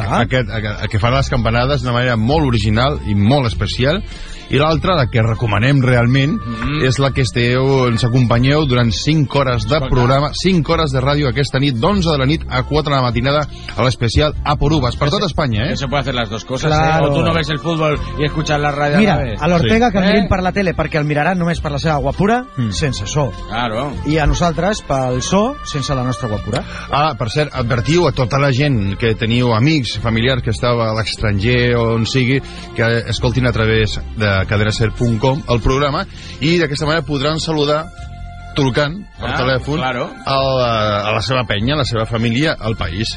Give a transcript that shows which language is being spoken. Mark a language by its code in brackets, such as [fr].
[ca] Que farà les campanades d'una manera molt original i molt especial. I l'altra, la que recomanem realment, és la que ens acompanyeu durant 5 hores de programa, 5 hores de ràdio aquesta nit, d'11 de la nit a 4 de la matinada, a l'especial A por Uvas, per tot Espanya, eh? [es] Se puede hacer las dos cosas, claro. O tú no ves el fútbol y escuchas la radio. [ca] Mira, a l'Ortega que el mirin per la tele, perquè el miraran només per la seva guapura, sense so. [es] Claro. [ca] I a nosaltres, pel so, sense la nostra guapura. Ah, per cert, advertiu a tota la gent que teniu amics, familiars, que estava a l'estranger o on sigui, que escoltin a través de cadenaser.com el programa, i d'aquesta manera podran saludar trucant per telèfon a la seva penya, a la seva família, al país.